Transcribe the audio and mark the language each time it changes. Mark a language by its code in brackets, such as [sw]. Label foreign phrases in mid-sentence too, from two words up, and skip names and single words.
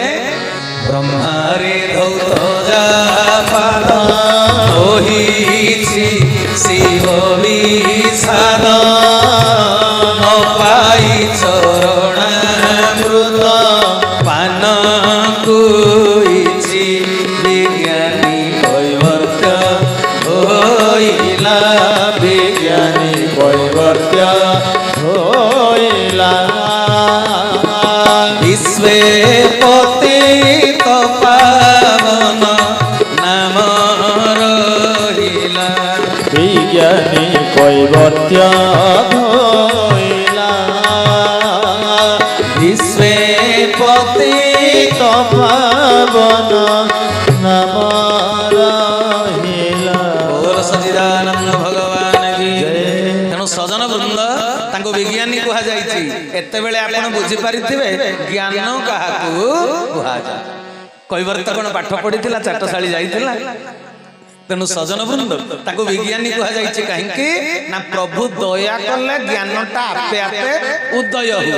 [or] ବ୍ରହ୍ମାରେ ଧୌତ ପାଦ ଓହିଛି ଶିବ ବିଷାଦ ନ ପାଇ ଚରଣାମୃତ ପାନ କୁଇଛି ବିଜ୍ଞାନୀ କୈବର୍ତ୍ତ ହୋଇଲା, ବିଜ୍ଞାନୀ କୈବର୍ତ୍ତ ହୋଇଲା। ବିଶ୍ୱେ ପତିତ ପାବନ ନାମ ରହିଲା, ବିଜ୍ଞାନୀ କୈବର୍ତ୍ତ୍ୟ ଧଇଲା। বিশ্বে ପତିତ ପାବନ ନାମ ରହିଲା। [hi] बोल सच्चिदानंद भगवान की। [or] तेणु ସଜନ ବୃନ୍ଦ ତାଙ୍କୁ ବିଜ୍ଞାନୀ କୁହାଯାଇଛି। ଏତେବେଳେ ଆପଣ ବୁଝିପାରିଥିବେ ଜ୍ଞାନ କାହାକୁ କୁହାଯାଏ। କୈବର୍ତ୍ତ କଣ ପାଠ ପଢିଥିଲା, ଚାଟଶାଳୀ ଯାଇଥିଲା? ତେଣୁ ସଜନ ବୃନ୍ଦ ତାଙ୍କୁ ବିଜ୍ଞାନୀ କୁହାଯାଇଛି। କାହିଁକି ନା ପ୍ରଭୁ ଦୟା କଲେ ଜ୍ଞାନଟା ଆପେ ଆପେ ଉଦୟ ହୁଏ।